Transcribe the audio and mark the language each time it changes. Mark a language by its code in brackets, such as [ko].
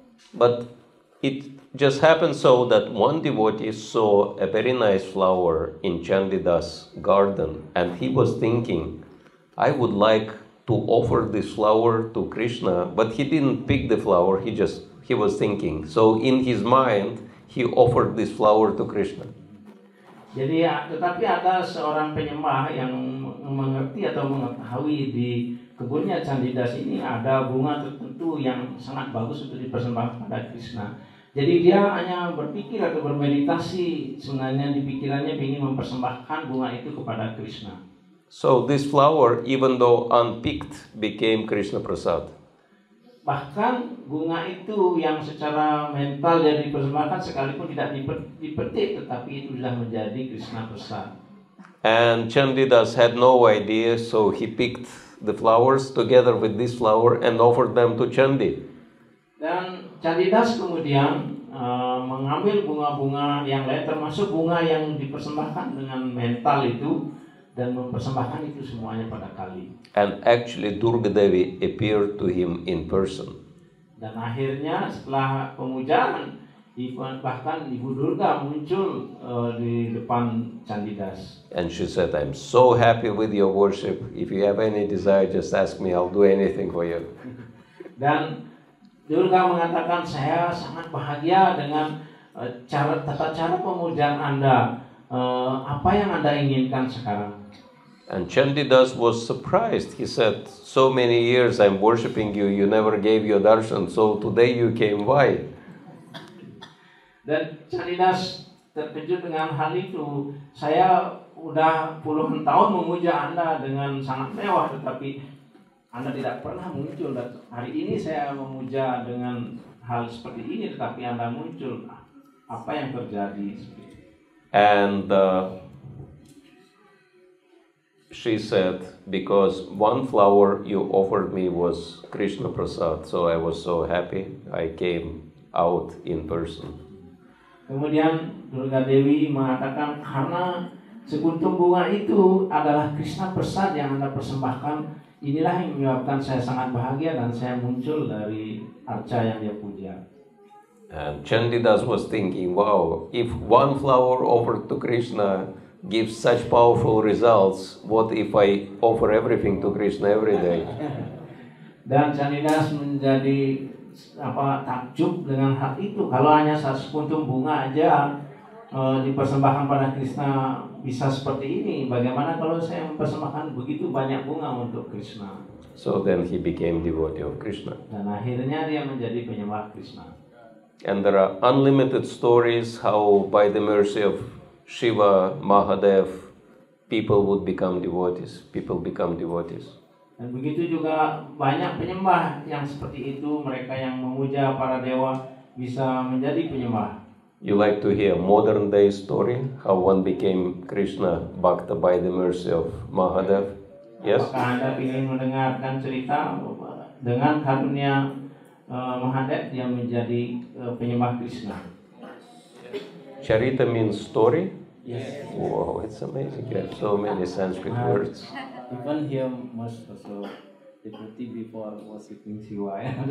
[en] But it just happened so that one devotee saw a very nice flower in Chandidas' garden, and he was thinking, I would like to offer this flower to Krishna, but he didn't pick the flower, he was thinking. So in his mind, he offered this flower to Krishna. [id] Jadi tetapi ada seorang penyembah yang mengerti atau mengetahui di kebunnya Candidas ini ada bunga tertentu yang sangat bagus untuk dipersembahkan pada Krishna. Jadi dia hanya berpikir atau bermeditasi, sebenarnya di pikirannya ingin mempersembahkan bunga itu kepada Krishna. [en] So this flower, even though unpicked, became Krishna Prasad. [id] Bahkan bunga itu yang secara mental dia dipersembahkan sekalipun tidak dipetik, tetapi itu sudah menjadi Krishna Prasad. [en] And Chandidas had no idea, so he picked the flowers together with this flower and offered them to Chandi. [id] Dan Candidas kemudian mengambil bunga-bunga yang lain, termasuk bunga yang dipersembahkan dengan mental itu, dan mempersembahkan itu semuanya pada Kali. [en] And actually Durga Devi appeared to him in person. [id] Dan akhirnya setelah pemujaan, bahkan Ibu Durga muncul di depan Candidas. [en] And she said, I'm so happy with your worship. If you have any desire, just ask me, I'll do anything for you. [id] Dan Durga mengatakan, saya sangat bahagia dengan tata cara pemujaan Anda. Apa yang Anda inginkan sekarang? [en] And Chandidas was surprised. He said, so many years I'm worshipping you, you never gave your darshan, so today you came, why? [id] Dan Candidas terkejut dengan hal itu. Saya udah puluhan tahun memuja Anda dengan sangat mewah, tetapi Anda tidak pernah muncul. Dan hari ini saya memuja dengan hal seperti ini, tetapi Anda muncul. Apa yang terjadi? [en] And she said, because one flower you offered me was Krishna Prasad, so I was so happy, I came out in person. [id] Kemudian Durga Dewi mengatakan, karena sekuntum bunga itu adalah Krishna Prasad yang Anda persembahkan, inilah yang menyebabkan saya sangat bahagia dan saya muncul dari arca yang dia puja. [en] And Chandidas was thinking, wow, if one flower offered to Krishna gives such powerful results, what if I offer everything to Krishna every day? [id] Dan Candidas menjadi takjub dengan hal itu. Kalau hanya sekuntum bunga aja dipersembahkan pada Krishna bisa seperti ini, bagaimana kalau saya mempersembahkan begitu banyak bunga untuk Krishna? [en] So then he became devotee of Krishna. [id] Dan akhirnya dia menjadi penyembah Krishna. [en] And there are unlimited stories how by the mercy of Shiva, Mahadev, people would become devotees. People become devotees. [id] Dan begitu juga banyak penyembah yang seperti itu, mereka yang memuja para dewa bisa menjadi penyembah. [en] You like to hear modern day story, how one became Krishna Bhakta by the mercy of Mahadev? Yes? [id] Apakah Anda ingin mendengarkan cerita dengan karunia Mahadev yang menjadi penyembah Krishna? [en] Charita means story? Yes. Wow, it's amazing. You have so many Sanskrit words. Even here most also devotee before worshipping Shiva.